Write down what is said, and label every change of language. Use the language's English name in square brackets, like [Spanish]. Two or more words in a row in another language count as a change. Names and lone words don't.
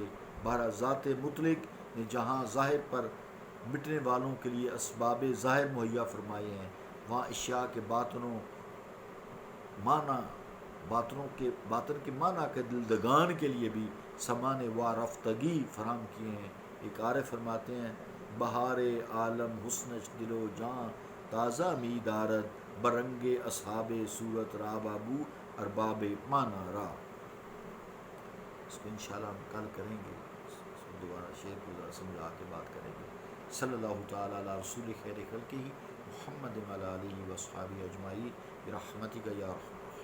[Urdu] بہرحال ذات مطلق نے جہاں ظاہر پر مٹنے والوں کے لیے اسباب ظاہر مہیا فرمائے ہیں، وہاں اشیاء کے باطنوں کے معنی کے دلدگان کے لیے بھی سامان وارفتگی فراہم کیے ہیں. ایک عارف فرماتے ہیں، [Persian] بہار عالم حسنش دل و جاں تازہ می دارد، برنگ اصحاب صورت را بابو ارباب مانا را. [Urdu] اس کو انشاءاللہ ہم کل کریں گے، دوبارہ شعر کو ذرا سمجھا کے بات کریں گے. [Arabic] صلی اللہ تعالیٰ علی رسول خیر خلقہ محمد وعلی آلہ وصحبہ اجمعین برحمتک یا رحمن.